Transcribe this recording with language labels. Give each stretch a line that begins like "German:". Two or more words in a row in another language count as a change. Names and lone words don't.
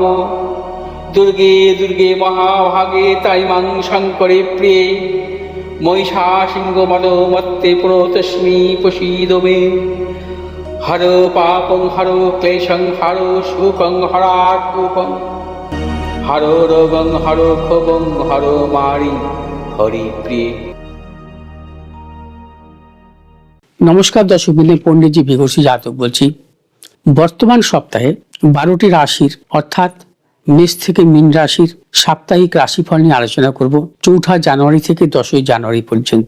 Sanskrit: दुर्गे दुर्गे महाभागे ताइमां शङ्करे प्रिये महिषासिंहमदोमत्ते प्रणतोऽस्मि प्रसीद मे। हरो पापं हरो क्लेशं हरो शोकं हरात्मकं हरो रोगं हरो क्षोभं हरो मारि हरिप्रिये।
Bangla: নমস্কার দর্শক বিন্দু, পণ্ডিতজি বিঘোষী জাতক বলছি। বর্তমান সপ্তাহে 12টি রাশির অর্থাৎ মেষ থেকে মীন রাশির সাপ্তাহিক রাশিফল নিয়ে আলোচনা করব 4 জানুয়ারি থেকে 10 জানুয়ারি পর্যন্ত।